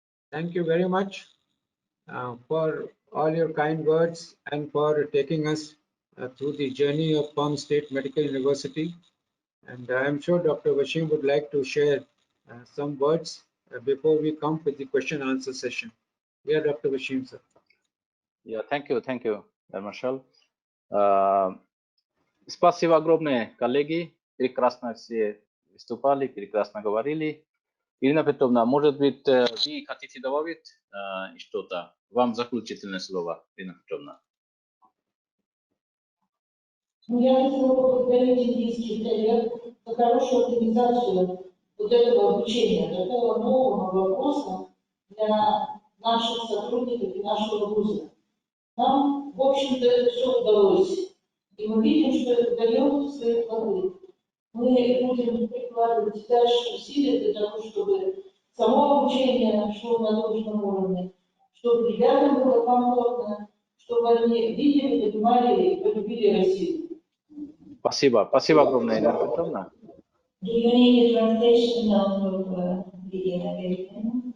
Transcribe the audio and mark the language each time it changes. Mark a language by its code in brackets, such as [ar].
[en] Thank you very much for all your kind words and for taking us through the journey of Perm State Medical University. And I am sure Dr. Wasim would like to share some words before we come with the question answer session. Yeah, Dr. Wasim, sir. Yeah, thank you, Marshall. [ru] Спасибо огромное, коллеги. Прекрасно все выступали, прекрасно говорили. Ирина Петровна, может быть, вы хотите добавить что-то? Вам заключительное слово, Ирина Петровна. Ну, я хотела поблагодарить индийских коллег за хорошую организацию вот этого обучения, такого нового вопроса для наших сотрудников и нашего вуза. Нам, в общем-то, это все удалось. И мы видим, что это дает свои плоды. Мы будем прикладывать дальше усилия для того, чтобы само обучение шло на должном уровне, чтобы ребятам было комфортно, чтобы они видели, понимали и полюбили Россию. Спасибо огромное, Ирина Петровна. [en] Do you need a translation of the American?